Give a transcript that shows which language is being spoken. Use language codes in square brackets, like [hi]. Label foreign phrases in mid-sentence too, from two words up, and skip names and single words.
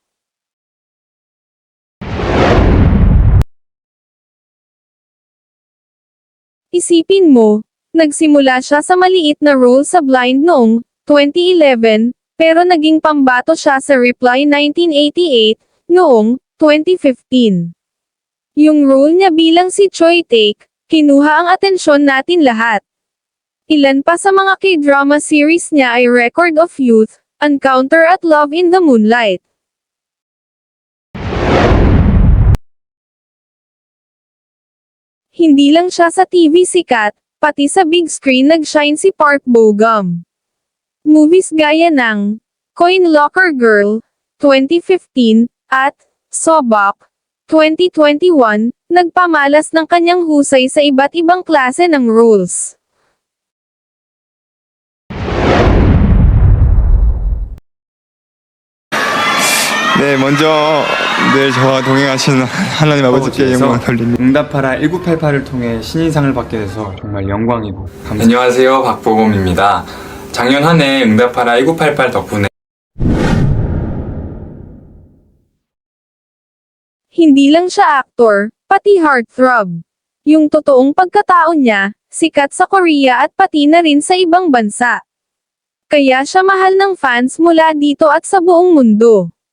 [tl] Isipin mo, nagsimula siya sa maliit na role sa Blind noong 2011, pero naging pambato siya sa Reply 1988, noong 2015. Yung role niya bilang si Choi Taek, kinuha ang atensyon natin lahat. Ilan pa sa mga K-drama series niya ay Record of Youth, Encounter at Love in the Moonlight. Hindi lang siya sa TV sikat, pati sa big screen nag-shine si Park Bo-gum. Movies gaya ng Coin Locker Girl, 2015, at Sobok, 2021, nagpamalas ng kanyang husay sa iba't ibang klase ng roles. [ko] 네, 먼저 늘 저와 동행하시는 하나님 아버지께 영광을 돌립니다. 응답하라 1988을 통해 신인상을 받게 돼서 정말 영광이고 감사합니다. 안녕하세요, 박보검입니다. 작년 한 해 응답하라 1988 덕분에 [tl] Hindi lang siya actor, pati heartthrob. Yung totoong pagkatao niya, sikat sa Korea at pati na rin sa ibang bansa. Kaya siya mahal ng fans mula dito at sa buong mundo.